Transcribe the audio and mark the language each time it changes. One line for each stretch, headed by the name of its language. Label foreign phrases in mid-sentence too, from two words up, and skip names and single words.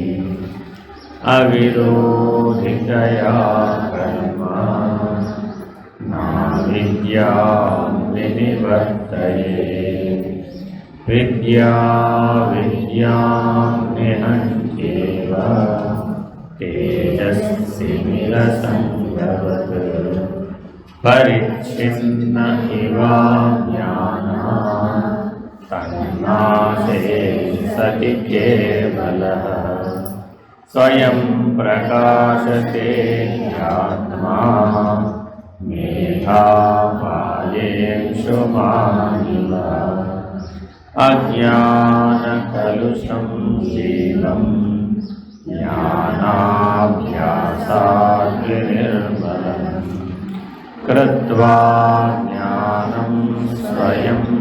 Sanskrit: అవిరోధితయా కర్మ నా విద్యాం వినివర్తయే. విద్యా విద్యాం నిహంత్యేవ తేజస్వినిరసంగవత్. परिच्छिन्न इवाज्ञानः तन्नाशे सति केवलः स्वयं प्रकाशते ह्यात्मा मेधापायेषुमानिव अज्ञानकलुषं जीवं ज्ञानाभ्यासात् विनिर्मलम् कृत्वा ज्ञानं स्वयं